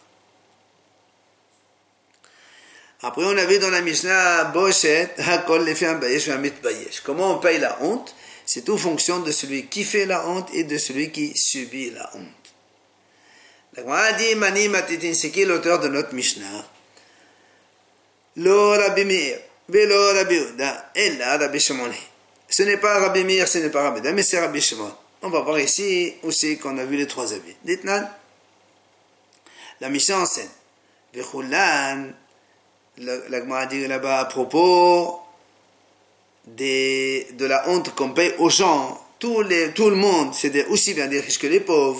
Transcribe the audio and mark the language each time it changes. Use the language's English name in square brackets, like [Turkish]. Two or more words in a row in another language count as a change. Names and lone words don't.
[French] Après on a vu dans la Mishnah, [Hebrew] בושת, הכל לפי המבייש והמתבייש. [French] Comment on paye la honte? C'est tout fonction de celui qui fait la honte et de celui qui subit la honte. La Gemara dit, [Aramaic] מני מתניתין, [French] c'est qui l'auteur de notre Mishnah? [Hebrew] לא רבי מאיר, ולא רבי יהודה, אלא רבי שמעון. [French] Ce n'est pas Rabbi Meir, ce n'est pas Rabbi Uda, mais c'est Rabbi Shimon. On va voir ici aussi qu'on a vu les trois avis. Dites-nous, la Mishnah enseigne. Vechoulan, la Gemara dit là-bas à propos de la honte qu'on paye aux gens, tout le monde, c'est aussi bien des riches que les pauvres.